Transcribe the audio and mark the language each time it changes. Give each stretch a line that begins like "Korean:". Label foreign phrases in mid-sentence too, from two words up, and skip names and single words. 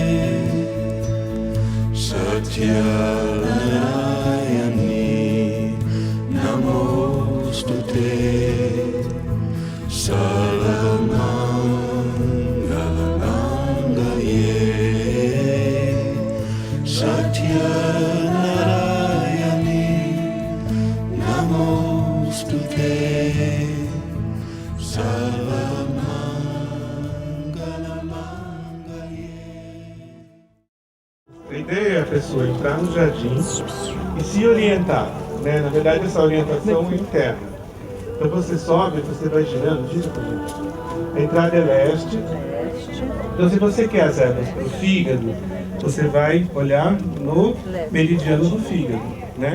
Sanskrit: Satya Narayani Namostute Sarvamangala Mangalye Satya Narayani Namostute Sarvamangala Mangalye.
Portuguese: A ideia é a pessoa entrar no jardim e se orientar, né? Na verdade, essa orientação é interna. Então você sobe, você vai girando, gira pra gente. A entrada é leste. Então se você quer as ervas para o fígado, você vai olhar no meridiano do fígado, né?